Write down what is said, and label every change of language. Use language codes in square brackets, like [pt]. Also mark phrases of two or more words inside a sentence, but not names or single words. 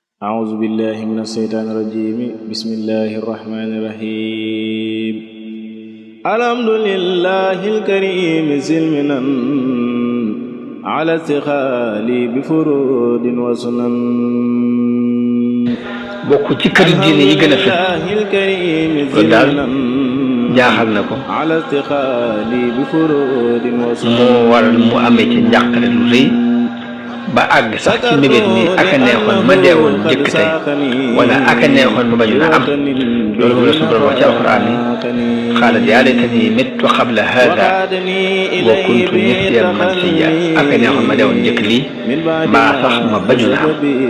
[ar] أعوذ بالله من الشيطان الرجيم بسم الله الرحمن الرحيم الحمد لله الكريم سلمنا على استخالي بفروض وسنن [wo] bokk ci kër diine yi gën a fës loolu daal jaaxal na ko moo waral mu amee ci njàqare lu rëy ba àgg sax ci mébét ni aka neexoon ma deewoon njëkk tey wala aka neexoon ma bañu na am loolu mu la suñu borom wax ci alquran ni [ar] قالت يا ليتني مت قبل هذا وكنت نسيا منسيا [wo] aka neexoon ma deewoon njëkk lii mbaa sax ma bañu na am